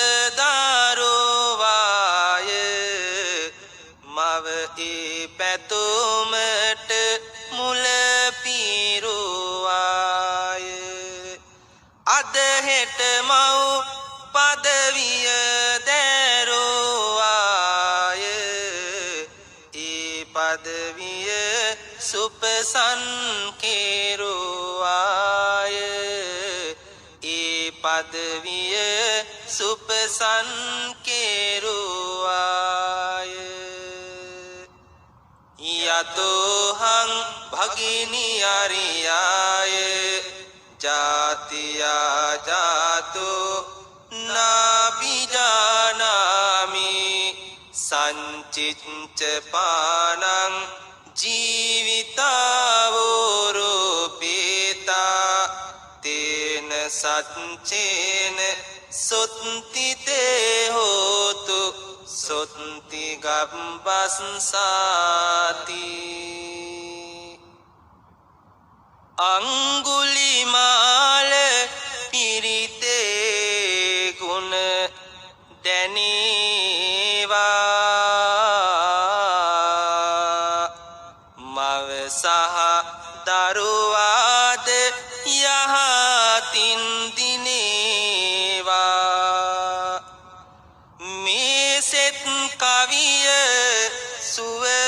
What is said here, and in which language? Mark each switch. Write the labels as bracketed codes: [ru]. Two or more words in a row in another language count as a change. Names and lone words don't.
[si] දරුවාය මව ඒ පැතුමට මුල පිරුවාය අද හෙට මව් පදවිය දැරුවාය ඒ පදවිය සුපසන් කෙරුවාය ඒ පදවිය සුපසන් කෙරුවාය [pi] යතෝහං භගිනි අරියාය ජාතියා ජාතෝ නාබිජානාමි සංචිච්ච පානං ජීවිතාවෝරෝපේතා තේන සච්චේන සොත්තිතේ හෝතු සොත්ති ගබ්බස්සාති අංගුලිමාල [si] පිරිතේ ගුණ දැනේවා මව සහ දරුවාද යහතින් දිනේවා මේ සෙත් කවිය සුව